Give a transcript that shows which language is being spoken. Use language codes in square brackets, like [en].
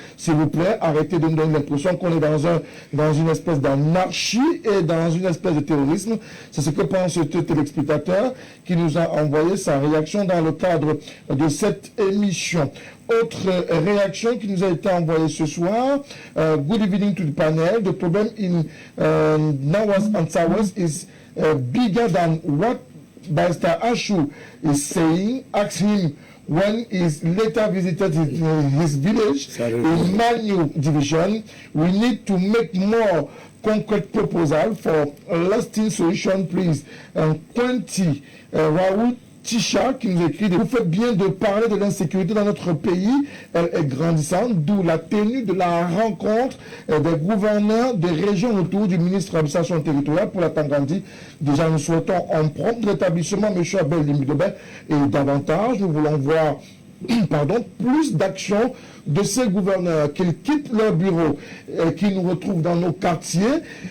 [fr] S'il vous plaît, arrêtez de nous donner l'impression qu'on est dans une espèce d'anarchie et dans une espèce de terrorisme. C'est ce que pense ce téléspectateur qui nous a envoyé sa réaction dans le cadre de cette émission. Autre réaction qui nous a été envoyée ce soir. [en] Good evening to the panel. The problem in Nawas and Sawas is bigger than what Barrister Achou is saying. Ask him when he later visited his village in Manu division. We need to make more concrete proposal for a lasting solution, please. [fr] 20 Raoult Tisha qui nous écrit: vous faites bien de parler de l'insécurité dans notre pays, elle est grandissante, d'où la tenue de la rencontre des gouverneurs des régions autour du ministre de l'administration territoriale pour la Tangandi. Déjà, nous souhaitons un prompt rétablissement, M. Abel Dimbilobin, et davantage, nous voulons voir plus d'action de ces gouverneurs, qu'ils quittent leur bureau, qu'ils nous retrouvent dans nos quartiers.